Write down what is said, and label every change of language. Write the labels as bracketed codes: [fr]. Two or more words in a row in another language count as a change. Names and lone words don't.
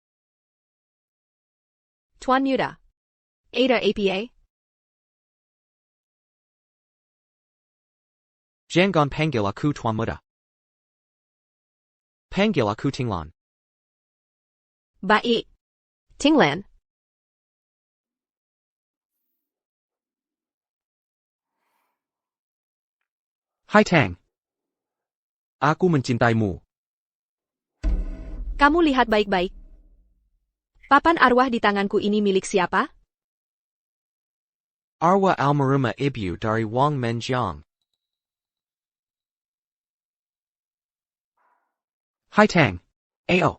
[id] Tuan muda. Ada apa? Jangan panggil aku Tuan Muda. Panggil aku Tinglan. Baik. Tinglan. Hai Tang. Aku mencintaimu. Kamu lihat baik-baik. Papan arwah di tanganku ini milik siapa? Arwah almarhumah ibu dari Wang Menjiang. Hai Tang. Ayo.